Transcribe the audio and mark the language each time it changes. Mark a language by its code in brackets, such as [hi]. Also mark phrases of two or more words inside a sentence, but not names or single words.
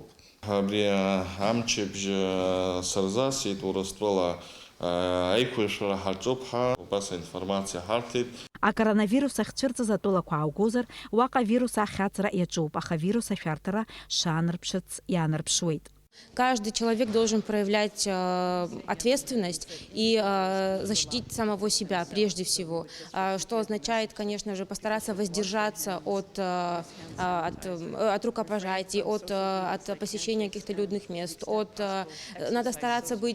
[ab] Абри амчыбжь сырзасит Урыстәыла аиқәыршәара ҳаҿуп ҳәа убас аинформациа ҳарҭеит. Акоронавирус ахьцәырҵыз атәылақәа ааугозар, уаҟа вирус ахьаҵра иаҿуп, аха вирус ашәарҭара шаанарԥшыц иаанарԥшуеит. [ru] Каждый человек должен проявлять ответственность и защитить самого себя прежде всего, что означает, конечно же, постараться воздержаться от рукопожатий, от посещения каких-то людных мест, надо стараться быть...